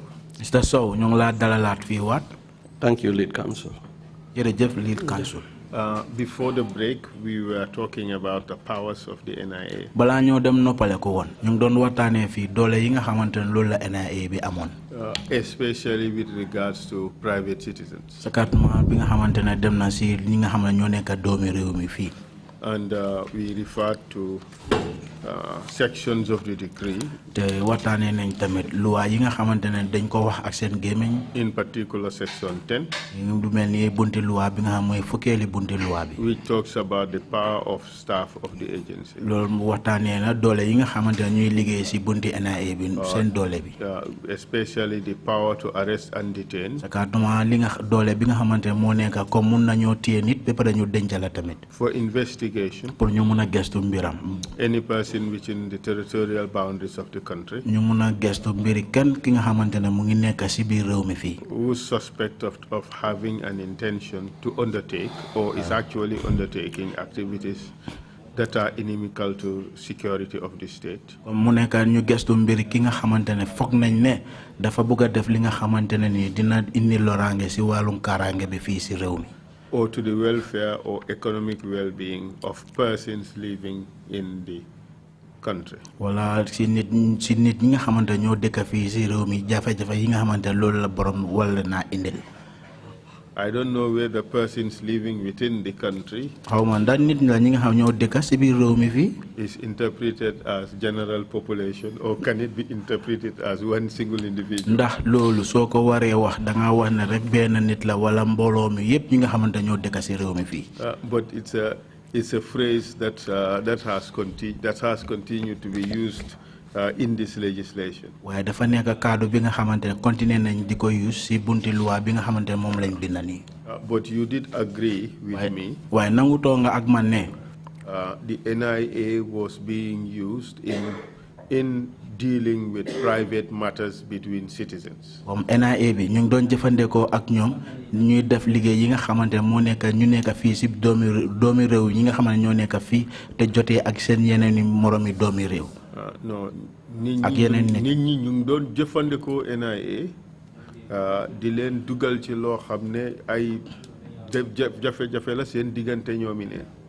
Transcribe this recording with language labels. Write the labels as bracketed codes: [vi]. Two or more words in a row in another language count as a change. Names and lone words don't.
[wo] Mr. Sowe, ñu ngi la dalalaat fii waat. [en] Thank you, Lead Counsel. [wo] Jërëjëf, Lead Counsel. [en] Before the break, we were talking about the powers of the NIA. [wo] Balaa ñoo dem noppale ko woon ñu ngi doon waxtaanee fii doole yi nga xamante ne loolu la NIA bi amoon. [en] Especially with regards to private citizens. [wo] Sakatuma bi nga xamante ne dem na si ñi nga xam ne ñoo nekk doomi réew mi fii. [en] And we referred to sections of the decree. [wo] Te waxtaanee nañ tamit loi yi nga xamante ne dañ ko wax ak seen gémmiñ. [en] In particular, section 10. [wo] du mel ni bunti loi bi nga xam mooy fukkeeli bunti loi bi. [en] Which talks about the power of staff of the agency. [wo] Loolu waxtaanee na doole yi nga xamante ne ñuy liggéey si bunti NIA bi seen doole bi. [en] Especially the power to arrest and detain. [wo] Sakatuma li nga doole bi nga xamante ne moo nekk comme mun nañoo téye nit ba pare ñu denc la tamit. [en] For investigation. [wo] Pour ñu mun a gestu mbiram. [en] Any person within the territorial boundaries of the country. [wo] ñu mun a gestu mbiri kenn ki nga xamante ne mu ngi nekk si biir réew mi fii. [en] Who is suspect of having an intention to undertake or is actually undertaking activities that are inimical to security of the state. [wo] mu nekk ñu gestu mbiri ki nga xamante ne foog nañ ne dafa bëgg a def li nga xamante ne ni dina indi loraange si wàllum kaaraange bi fii si réew mi. [en] Or to the welfare or economic well-being of persons living in the country. [wo] Wala si nit ñi nga xamante ñoo dëkk fii si réew mi jafe-jafe yi nga xamante loolu la borom wala naa indil. [en] I don't know where the persons living within the country is interpreted as general population, or can it be interpreted as one single individual? [wo] Ndax loolu soko waré wax da nga wax ne rek ben nit la wala mbolo mi yépp ñi nga xamante ñoo dëkk ci réew mi fi. [en] But it's a phrase that has continued to be used in this legislation. [wo] Waaye dafa nekk kaddu bi nga xamante continuer nañ di ko use ci bunti loi bi nga xamante moom lañ bind nii. [en] But you did agree with me. [wo] Waaye nangutoo nga ak man ne. [en] The NIA was being used in dealing with private matters between citizens. [wo] NIA bi ñu ngi doon jëfandikoo ak ñoom ñuy def liggéey yi nga xamante moo nekk ñu nekk fii ci doomi réew yi nga xamante ñoo nekk fii te jotee ak seen yeneen moromi doomi réew. No, nit ñi ñu ngi doon jëfandikoo NIA di leen dugal ci loo xam ne ay jafe-jafe la seen diggante ñoomi neen.